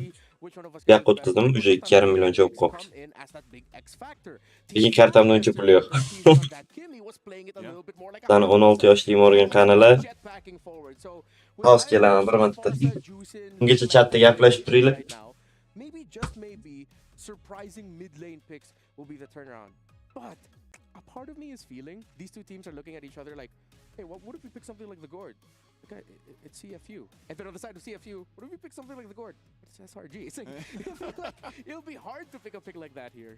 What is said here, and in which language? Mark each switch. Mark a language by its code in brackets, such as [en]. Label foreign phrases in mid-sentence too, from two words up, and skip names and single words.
[uz] Bu yoqqa o'tkazdim, уже 2,5 million javob qolibdi. Lekin kartamda uncha pul yo'q. Sana 16 yoshli Morgan qanala. Hozir kelaman bir marta. Ungacha chatda gaplashib turinglar. [en] Surprising mid lane picks will be the turnaround. But a part of me is feeling these two teams are looking at each other like, hey, what if we pick something like the Gourd? Okay, it's CFU. And then on the side of CFU, what if we pick something like the Gourd? It's SRG. It's like, it'll be hard to pick a pick like that here.